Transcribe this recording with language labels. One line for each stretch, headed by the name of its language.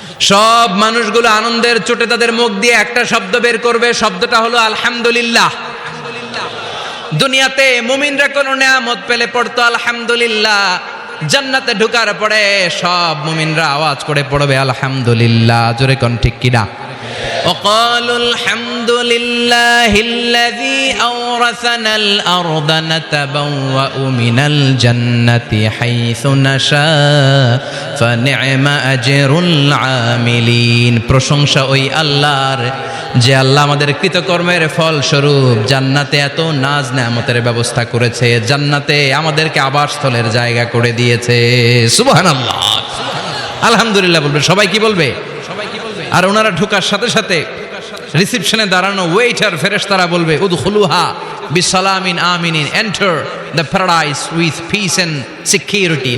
Bangla: সব মানুষগুলো আনন্দের চোটে তাদের মুখ দিয়ে একটা শব্দ বের করবে, শব্দটা হলো আলহামদুলিল্লাহ। দুনিয়াতে মুমিনরা কোন নেয়ামত পেলে পড়তো আলহামদুলিল্লাহ, জান্নাতে ঢোকার পরে সব মুমিনরা আওয়াজ করে পড়বে আলহামদুলিল্লাহ। জোরে কোন ঠিক কিনা?
Arabic: وقالوا الحمد لله الذي أورثنا الأرض نتبوأ من الجنة حيث نشاء فنعم أجر العاملين।
Bangla: প্রশংসা ওই আল্লাহর, যে আল্লাহ আমাদের কৃতকর্মের ফল স্বরূপ জান্নাতে এত নাজ নেয়ামতের ব্যবস্থা করেছে, জান্নাতে আমাদেরকে আবাসস্থলের জায়গা করে দিয়েছে। সুবহানাল্লাহ, আলহামদুলিল্লাহ বলবে। সবাই কি বলবে? আর ওনারা ঢোকার সাথে সাথে রিসেপশনে দাঁড়ানো ওয়েটার ফেরেশতারা বলবে,
Arabic: উদখুলুহা বিসালামিন আমিনিন,
English: Enter the paradise with peace and security.